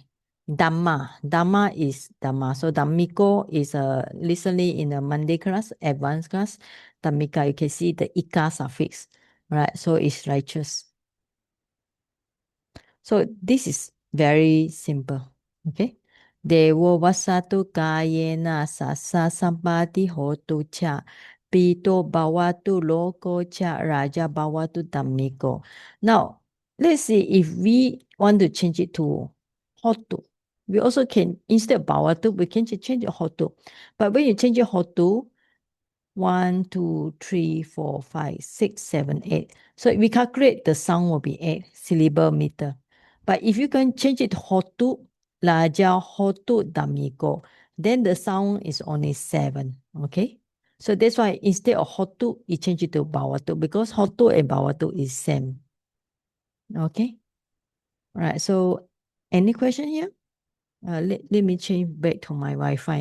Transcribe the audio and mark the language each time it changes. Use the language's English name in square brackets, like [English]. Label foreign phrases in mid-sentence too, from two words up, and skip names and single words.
[English] Dhamma is Dhamma. So Dhammiko is recently in the Monday class, advanced class. Dhammika, you can see the Ika suffix. Right, so it's righteous. So this is very simple. Okay. [Pali] Dewo wasatu kayena sasa sampati hotu cha. Pito bawatu loko cha raja bawatu tamiko. [English] Now, let's see if we want to change it to hotu. We also can, instead of bawatu, we can change it hotu. But when you change it hotu, 1, 2, 3, 4, 5, 6, 7, 8. So we calculate the sound will be 8 syllable meter. But if you can change it to hotu, [Pali] laja hotu damiko, [English] then the sound is only 7. Okay. So that's why instead of hotu, you change it to bawatu because hotu and bawatu is same. Okay. All right. So any question here? Let me change back to my Wi-Fi.